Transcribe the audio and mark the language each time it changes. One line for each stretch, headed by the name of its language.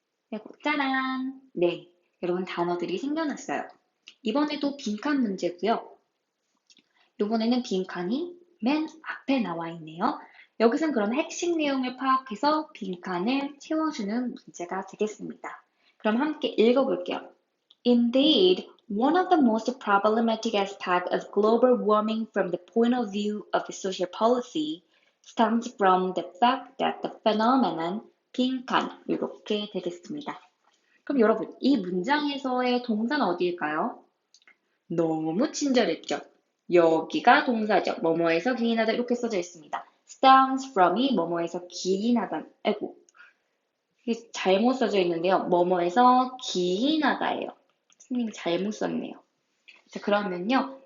Korean: 네, 짜란! 네, 여러분 단어들이 생겨났어요. 이번에도 빈칸 문제고요. 이번에는 빈칸이 맨 앞에 나와 있네요. 여기선 그런 핵심 내용을 파악해서 빈칸을 채워주는 문제가 되겠습니다. 그럼 함께 읽어볼게요.
English: Indeed, one of the most problematic aspects of global warming from the point of view of the social policy stems from the fact that the phenomenon
Korean: 빈칸 이렇게 되겠습니다. 그럼 여러분, 이 문장에서의 동사는 어디일까요? 너무 친절했죠? 여기가 동사죠. 뭐뭐에서 기인하다 이렇게 써져 있습니다. stems from이 뭐뭐에서 기인하다. 아이고, 이게 잘못 써져 있는데요. 뭐뭐에서 기인하다예요. 선생님이 잘못 썼네요. 자, 그러면요.